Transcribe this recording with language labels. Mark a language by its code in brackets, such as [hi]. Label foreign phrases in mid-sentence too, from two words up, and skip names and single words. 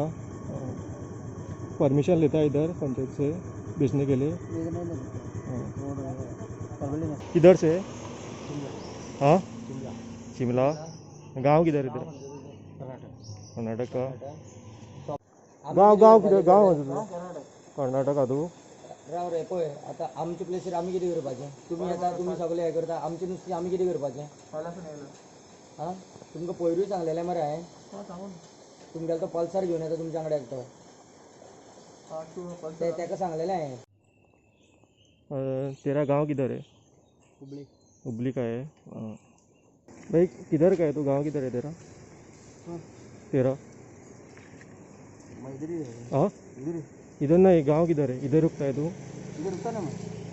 [hi] परमिशन लेता है इधर पंचायत से बेचने के लिए? हाँ। किधर से है? हाँ, शिमला। गांव किधर है तेरा? कर्नाटक का। गांव किधर? गांव कर्नाटक तू? [kok] राव रे पळय आता आमचे प्लेसीर आम्ही किती करपाचें? तुम्ही येता तुम्ही सगळे हे करता आमचे नुस्तें आम्ही किती करपाचें? हां तुमकां पयरूय सांगलेलें मरे हांवें तुमगेलो तो पल्सर घेवन येता तुमच्या कडेन एकटो तेका सांगलेलें हांवें। [hi] तेरा गांव किधर है? हुबली। हुबली का है। हाँ। भाई किधर का है तू? गांव किधर है तेरा? तेरा? हाँ, इधर नहीं। गांव किधर है? इधर रुकता है तू? इधर रुकता ना मैं।